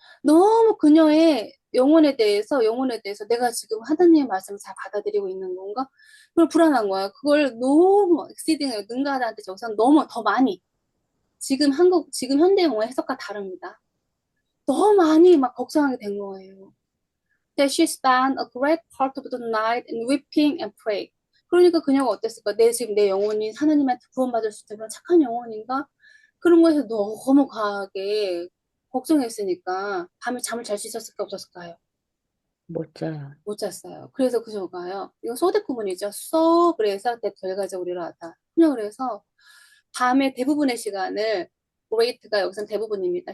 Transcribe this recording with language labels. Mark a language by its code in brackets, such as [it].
[ko] 너무 그녀의 영혼에 대해서 내가 지금 하나님의 말씀을 잘 받아들이고 있는 건가? 그걸 불안한 거야. 그걸 너무 exceeding 능가하다한테 저기서 너무 더 많이 지금 현대 영어 해석과 다릅니다. 너무 많이 막 걱정하게 된 거예요. [en] That she spent a great part of the night in weeping and praying. [ko] 그러니까 그녀가 어땠을까? 지금 내 영혼이 하나님한테 구원받을 수 있는 그런 착한 영혼인가? 그런 거에서 너무 과하게 걱정했으니까 밤에 잠을 잘 수 있었을까 없었을까요? 못 자요. 못 잤어요. 그래서 그녀가요. 이거 소대 구문이죠. so 그래서 that 결과적으로 일어났다. 그냥 그래서 밤에 대부분의 시간을 great가 여기선 대부분입니다.